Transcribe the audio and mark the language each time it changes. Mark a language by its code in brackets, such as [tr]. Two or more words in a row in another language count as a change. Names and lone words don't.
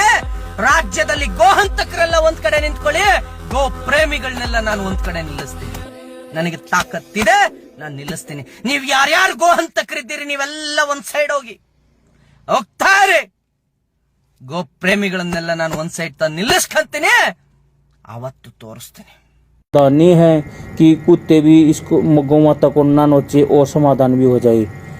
[kn] ರಾಜ್ಯದಲ್ಲಿ ಗೋಹಂತಕರೆಲ್ಲ ಒಂದ್ ಕಡೆ ನಿಂತ್ಕೊಳ್ಳಿ, ಗೋ ಪ್ರೇಮಿಗಳನ್ನೆಲ್ಲ ನಾನು ಒಂದ್ ಕಡೆ ನಿಲ್ಲಿಸ್ತೀನಿ. ನನಗೆ ತಾಕತ್ತಿದೆ, ನಾನು ನಿಲ್ಲಿಸ್ತೀನಿ. ನೀವ್ ಯಾರ್ಯಾರು ಗೋಹಂತಕರಿದ್ದೀರಿ ನೀವೆಲ್ಲ ಒಂದ್ ಸೈಡ್ ಹೋಗ್ತಾರೆ. ಗೋ ಪ್ರೇಮಿಗಳನ್ನೆಲ್ಲ ನಾನು ಒಂದ್ ಸೈಡ್ ತಂದು ನಿಲ್ಲಿಸ್ಕೊಂತೀನಿ. ಅವತ್ತು ತೋರಿಸ್ತೀನಿ. [hi] नहीं है कि कुत्ते भी इसको गौ माता को ना नोचे और समाधान भी हो जाए।